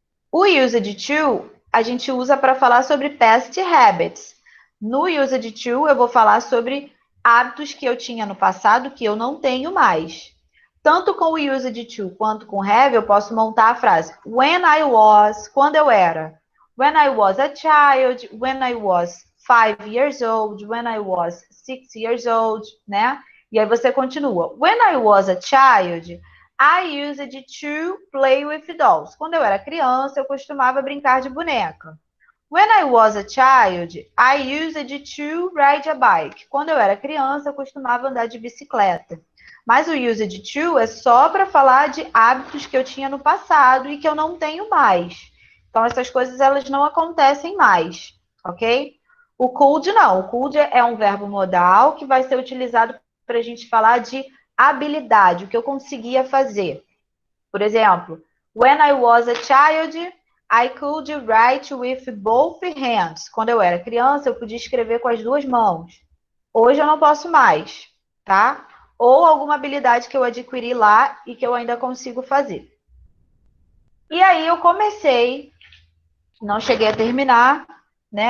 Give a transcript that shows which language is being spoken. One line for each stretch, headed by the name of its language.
Portuguese: O used to, a gente usa para falar sobre
English: past habits.
Portuguese: No used to, eu vou falar sobre hábitos que eu tinha no passado que eu não tenho mais. Tanto com o used to quanto com have, eu posso montar a frase
English: when I was,
Portuguese: quando eu era.
English: When I was a child, when I was 5 years old, when I was 6 years old, né?
Portuguese: E aí você continua.
English: When I was a child, I used to play with dolls.
Portuguese: Quando eu era criança, eu costumava brincar de boneca.
English: When I was a child, I used to ride a bike.
Portuguese: Quando eu era criança, eu costumava andar de bicicleta. Mas o used to é só para falar de hábitos que eu tinha no passado e que eu não tenho mais. Então, essas coisas, elas não acontecem mais, ok? O could não. O could é um verbo modal que vai ser utilizado para a gente falar de habilidade, o que eu conseguia fazer. Por exemplo,
English: when I was a child, I could write with both hands.
Portuguese: Quando eu era criança, eu podia escrever com as duas mãos. Hoje eu não posso mais, tá? Ou alguma habilidade que eu adquiri lá e que eu ainda consigo fazer. E aí eu comecei, não cheguei a terminar, né?